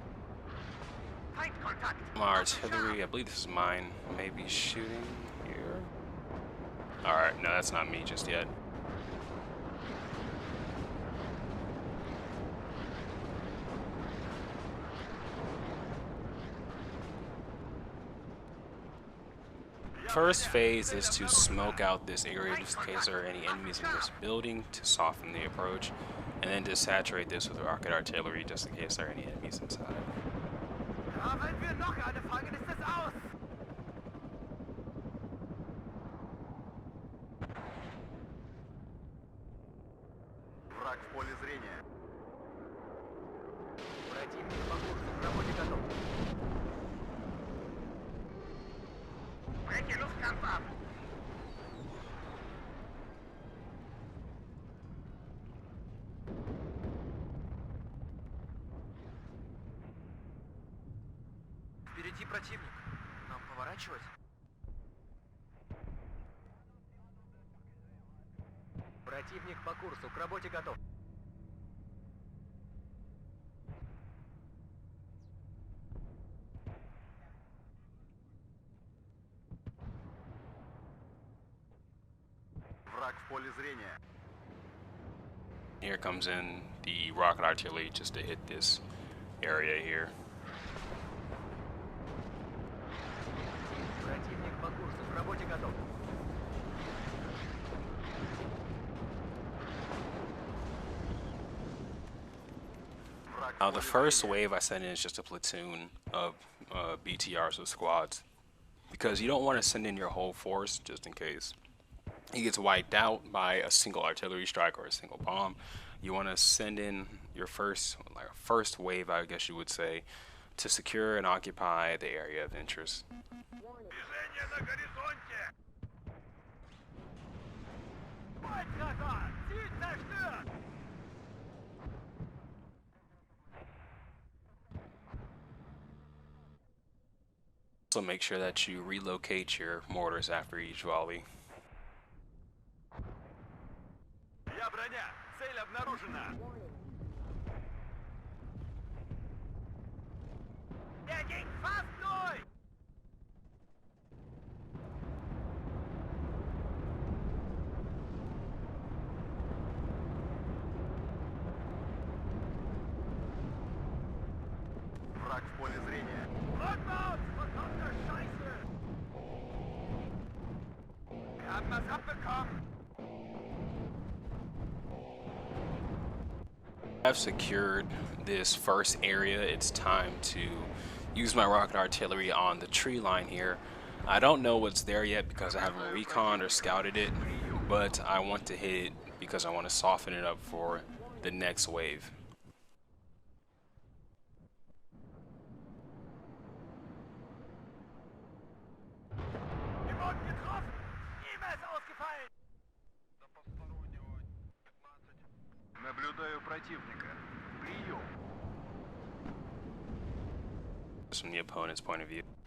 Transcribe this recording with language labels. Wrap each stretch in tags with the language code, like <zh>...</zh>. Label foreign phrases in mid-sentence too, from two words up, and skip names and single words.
<de>Feindkontakt.</de> <en>My artillery, I believe this is mine, maybe shooting here. Alright, no, that's not me just yet. First phase is to smoke out this area just in case there are any enemies in this building to soften the approach, and then to saturate this with rocket artillery just in case there are any enemies inside.</en> <de>Haben wir noch eine Frage, ist das aus?</de> <ru>Враг в поле зрения. Противник по курсу, к работе готов.</ru> <de>Breche Luftkampf ab.</de> <ru>Впереди противник. Нам поворачивать? Противник по курсу, к работе готов. Враг в поле зрения.</ru> <en>Here comes in the rocket artillery just to hit this area here.</en> <ru>Противник по курсу, к работе готов.</ru> <en>Now the first wave I sent in is just a platoon of BTRs with squads, because you don't want to send in your whole force just in case. he gets wiped out by a single artillery strike or a single bomb. You want to send in your first wave, I guess you would say, to secure and occupy the area of interest.</en> <ru>Движение на горизонте!</ru> <de>Weittreffer! Ziel zerstört!</de> <en>Also, make sure that you relocate your mortars after each volley.</en> <ru>Я броня! Цель обнаружена!</ru> <de>Der ging fast durch! Враг в поле зрения. Rückwärts! Verdammte Scheiße! Wir haben was abbekommen!</de> <en>I've secured this first area. It's time to use my rocket artillery on the tree line here. I don't know what's there yet because I haven't reconned or scouted it, but I want to hit it because I want to soften it up for the next wave.</en> <de>Wir wurden getroffen! E-Mail ausgefallen!</de> <ru>Наблюдаю противника. Прием.</ru> <en>Just from the opponent's point of view.</en>